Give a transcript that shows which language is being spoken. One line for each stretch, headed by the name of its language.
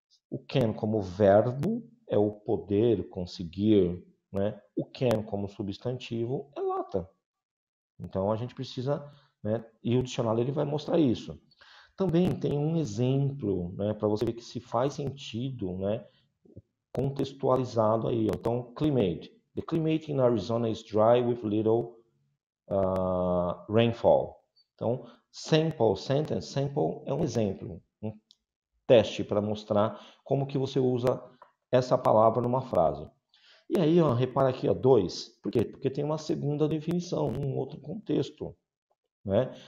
Portuguese: O can como verbo é o poder, conseguir, né? O can como substantivo é lata. Então a gente precisa né? E o dicionário ele vai mostrar isso. Também tem um exemplo, né, para você ver que se faz sentido, né, contextualizado aí. Ó. Então, climate.
English: The climate in Arizona is dry with little rainfall.
Portuguese: Então, sample, sentence, sample é um exemplo, um teste para mostrar como que você usa essa palavra numa frase. E aí, ó, repara aqui, ó, dois. Por quê? Porque tem uma segunda definição, um outro contexto, né?